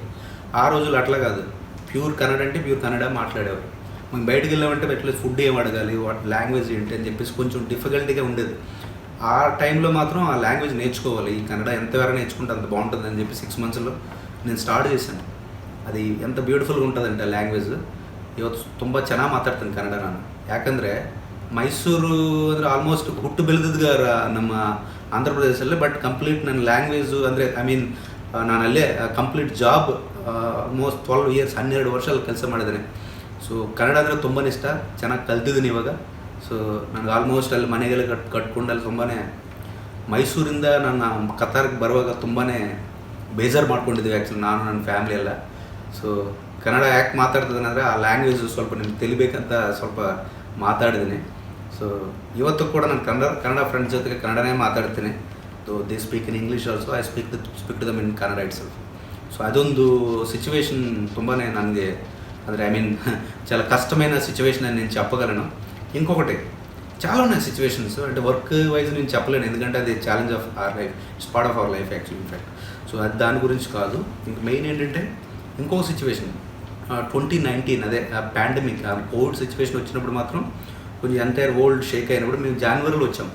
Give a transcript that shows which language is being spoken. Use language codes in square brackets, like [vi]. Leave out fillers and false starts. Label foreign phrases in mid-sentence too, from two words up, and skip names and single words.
[te] ఆ రోజులు అట్లా కాదు, ప్యూర్ కన్నడ అంటే ప్యూర్ కన్నడ మాట్లాడేవారు. మనం బయటకు వెళ్ళామంటే [en] at least food [te] ఏం అడగాలి, లాంగ్వేజ్ ఏంటి అని చెప్పేసి కొంచెం డిఫికల్టీగా ఉండేది. ఆ టైంలో మాత్రం ఆ లాంగ్వేజ్ నేర్చుకోవాలి, ఈ కన్నడ ఎంతవరకు నేర్చుకుంటే అంత బాగుంటుంది అని చెప్పి 6 monthsలో నేను ಸ್ಟಾರ್ಟ್ చేశాను. అది ఎంత ಬ್ಯೂಟಿಫುಲ್గా ఉంటుందంటే ಆ ಲ್ಯಾಂಗ್ವೇಜ್. [kn] ಇವತ್ತು ತುಂಬ ಚೆನ್ನಾಗಿ ಮಾತಾಡ್ತೀನಿ ಕನ್ನಡ ನಾನು. ಯಾಕಂದರೆ ಮೈಸೂರು ಅಂದರೆ ಆಲ್ಮೋಸ್ಟ್ ಹುಟ್ಟು ಬೆಳೆದಿದ್ದ ನಮ್ಮ ಆಂಧ್ರ ಪ್ರದೇಶಲ್ಲೇ. ಬಟ್ ಕಂಪ್ಲೀಟ್ ನನ್ನ ಲ್ಯಾಂಗ್ವೇಜು ಅಂದರೆ ನಾನು ಅಲ್ಲೇ [en] complete job almost 12 years [kn] 12 ವರ್ಷ ಕೆಲಸ ಮಾಡಿದ್ದೇನೆ. ಸೊ ಕನ್ನಡ ಅಂದರೆ ತುಂಬಾ ಇಷ್ಟ, ಚೆನ್ನಾಗಿ ಕಲ್ತಿದ್ದೀನಿ ಇವಾಗ. ಸೊ ನನಗೆ ಆಲ್ಮೋಸ್ಟ್ ಅಲ್ಲಿ ಮನೆಗೆಲ್ಲ ಕಟ್ಕೊಂಡು ಅಲ್ಲಿ ತುಂಬಾ ಮೈಸೂರಿಂದ ನನ್ನ ಕತಾರ್ಗೆ ಬರುವಾಗ ತುಂಬಾ ಬೇಜಾರು ಮಾಡ್ಕೊಂಡಿದ್ದೀವಿ ಆ್ಯಕ್ಚುಲಿ ನಾನು ನನ್ನ ಫ್ಯಾಮಿಲಿ ಎಲ್ಲ. ಸೊ ಕನ್ನಡ ಯಾಕೆ ಮಾತಾಡ್ತಿದ್ದೇನೆಂದರೆ ಆ ಲ್ಯಾಂಗ್ವೇಜು ಸ್ವಲ್ಪ ನಿಮ್ಗೆ ತಿಳಿಬೇಕಂತ ಸ್ವಲ್ಪ ಮಾತಾಡಿದ್ದೀನಿ. ಸೊ ಇವತ್ತು ಕೂಡ ನಾನು ಕನ್ನಡ ಫ್ರೆಂಡ್ಸ್ ಜೊತೆಗೆ ಕನ್ನಡನೇ ಮಾತಾಡ್ತೀನಿ. [en] They speak in English also, I speak to them in Kannada itself. [te] సో ಅದೊಂದು సిచ్యువేషన్ [kn] ತುಂಬಾ ನನಗೆ ಅಂದರೆ [te] చాలా కష్టమైన సిచ్యువేషన్ అని నేను చెప్పగలను. ఇంకొకటి చాలా ఉన్నాయి సిచ్యువేషన్స్, అంటే వర్క్ వైజ్ నేను చెప్పలేను, ఎందుకంటే అది [en] challenge of our life, it's part of our life actually in fact. [te] సో అది దాని గురించి కాదు. ఇంక మెయిన్ ఏంటంటే ఇంకో సిచ్యువేషన్ 2019 అదే [en] pandemic Covid situation [te] వచ్చినప్పుడు మాత్రం కొంచెం [en] entire world shake [te] అయినప్పుడు మేము జనవరిలో వచ్చాం.